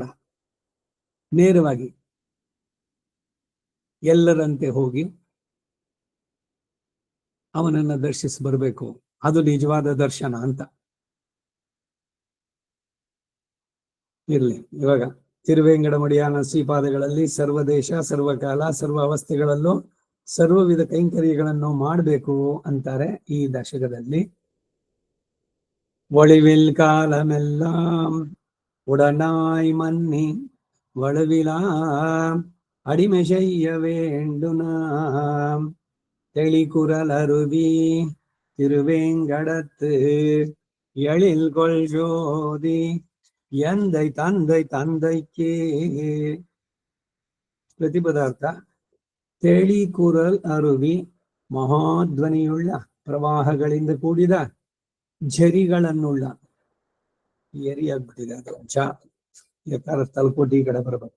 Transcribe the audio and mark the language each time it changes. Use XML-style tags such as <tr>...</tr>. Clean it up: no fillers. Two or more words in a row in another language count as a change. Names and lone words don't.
<kn>ನೇರವಾಗಿ ಎಲ್ಲರಂತೆ ಹೋಗಿ ಅವನನ್ನ ದರ್ಶಿಸಿ ಬರಬೇಕು, ಅದು ನಿಜವಾದ ದರ್ಶನ ಅಂತ. ಇರ್ಲಿ, ಇವಾಗ ತಿರುವೇಂಗಡಮಡಿಯಾನ ಶ್ರೀಪಾದಗಳಲ್ಲಿ ಸರ್ವದೇಶ ಸರ್ವಕಾಲ ಸರ್ವ ಅವಸ್ಥೆಗಳಲ್ಲೂ ಸರ್ವವಿಧ ಕೈಂಕರ್ಯಗಳನ್ನು ಮಾಡಬೇಕು ಅಂತಾರೆ ಈ ದಶಕದಲ್ಲಿ.</kn> <ta>ஒளிவில் காலமெல்லாம் உடனாய் மன்னி வலுவிலாம் அடிமை செய்ய வேண்டுனாம் தெளிகுரல் அருவி திருவேங்கடத்து எழில் கொள் ஜோதி எந்தை தந்தை தந்தைக்கே.</ta> <kn>ಪ್ರತಿಪದಾರ್ಥ.</kn> <ta>தெளி குரல் அருவி</ta> <kn>ಮಹಾಧ್ವನಿಯುಳ್ಳ ಪ್ರವಾಹಗಳಿಂದ ಕೂಡಿದ ಝರಿಗಳನ್ನುಳ್ಳ. ಎರಿ ಆಗ್ಬಿಟ್ಟಿದೆ ಅದು, ಯಾಕಾರ ತಲುಪೋಟಿ ಈ ಕಡೆ ಬರಬೇಕು.</kn>